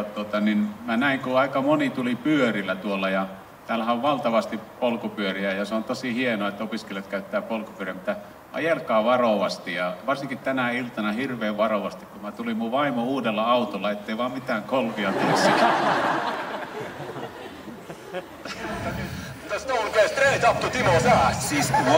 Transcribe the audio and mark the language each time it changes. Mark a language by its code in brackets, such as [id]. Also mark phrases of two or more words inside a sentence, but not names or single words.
[fi] Niin mä näin, kun aika moni tuli pyörillä tuolla, ja täällähän on valtavasti polkupyöriä, ja se on tosi hienoa, että opiskelijat käyttää polkupyöriä, mutta ajelkaa varovasti, ja varsinkin tänä iltana hirveän varovasti, kun mä tulin mun vaimo uudella autolla, ettei vaan mitään kolvia tulisi. [en] The stone goes straight up to Timo's ass. [fi] Siis what?